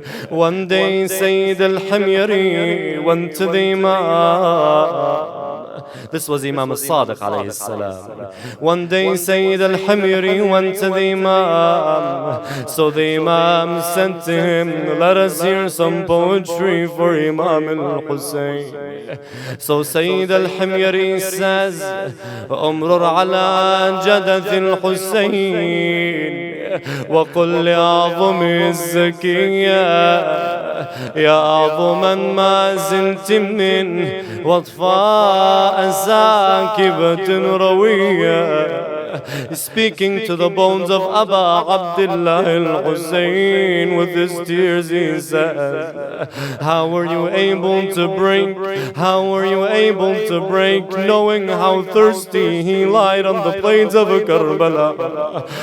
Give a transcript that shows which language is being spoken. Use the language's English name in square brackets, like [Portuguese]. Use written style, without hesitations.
[English] One day, Sayyid al-Himyari went to the Imam. This was Imam al-Sadiq alayhi salam. One day Sayyid al-Himyari went to the Imam. So the Imam said to him, let us hear some poetry for Imam al-Hussain. So Sayyid al-Himyari says, [Arabic] أمرر على جدث الحسين وقل لأعظم الزكية يا أعظما ما زلت من وطفاء ساكبة روية. [English] Speaking to the bones of Abu Abdullah al-Hussain with his tears, he says, how were you able to break? How were you able to break, knowing how thirsty he lied on the plains of Karbala?